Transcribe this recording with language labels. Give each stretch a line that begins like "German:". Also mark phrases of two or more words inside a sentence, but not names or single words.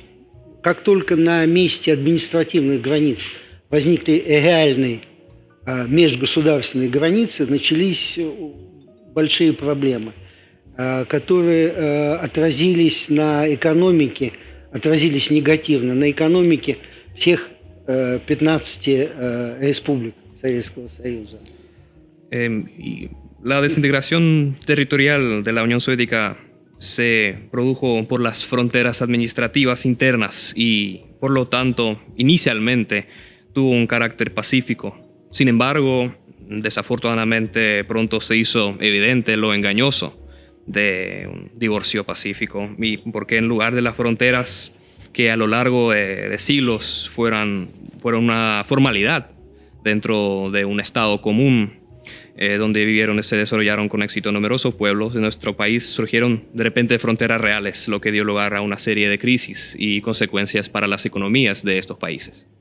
Russian: Как только на месте административных границ возникли реальные межгосударственные границы, начались большие проблемы, которые отразились на экономике, отразились негативно на экономике всех 15 республик Советского Союза.
Spanish: La desintegración territorial de la Unión Soviética se produjo por las fronteras administrativas internas y, por lo tanto, inicialmente tuvo un carácter pacífico. Sin embargo, desafortunadamente pronto se hizo evidente lo engañoso de un divorcio pacífico, porque en lugar de las fronteras que a lo largo de siglos fueron una formalidad dentro de un estado común, donde vivieron y se desarrollaron con éxito numerosos pueblos de nuestro país, surgieron de repente fronteras reales, lo que dio lugar a una serie de crisis y consecuencias para las economías de estos países.